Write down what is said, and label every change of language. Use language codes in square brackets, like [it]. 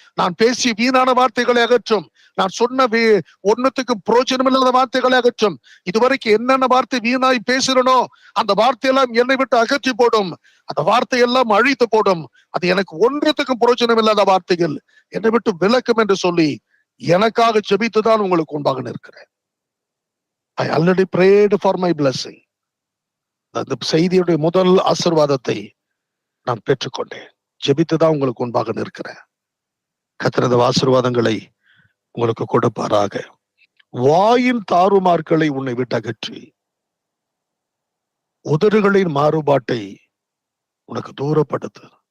[ta] நான் பேசிய வீணான வார்த்தைகளை அகற்றும். நான் சொன்ன ஒன்னுத்துக்கு பிரோஜனம் இல்லாத வார்த்தைகளை அகற்றும். இதுவரைக்கும் என்னென்ன வார்த்தை வீணாய் பேசுறனோ அந்த வார்த்தையெல்லாம் என்னை விட்டு அகற்றி போடும். அந்த வார்த்தையெல்லாம் அழித்து போடும். அது எனக்கு ஒன்றுத்துக்கும் பிரோஜனம் இல்லாத வார்த்தைகள் என்னை விட்டு விலக்கும் என்று சொல்லி எனக்காக ஜெபித்துதான் உங்களுக்கு முன்பாக நிற்கிறேன். [en] I already prayed for my blessing. [ta] அந்த செய்தியுடைய முதல் ஆசீர்வாதத்தை நான் பெற்றுக்கொண்டேன். ஜெபித்துதான் உங்களுக்கு முன்பாக நிற்கிறேன். கர்த்தர் அந்த ஆசீர்வாதங்களை உங்களுக்கு கொடுப்பாராக. வாயின் தாறுமார்களை உன்னை விட்டு அகற்றி உதடுகளின் மாறுபாட்டை உனக்கு தூரப்படுத்து.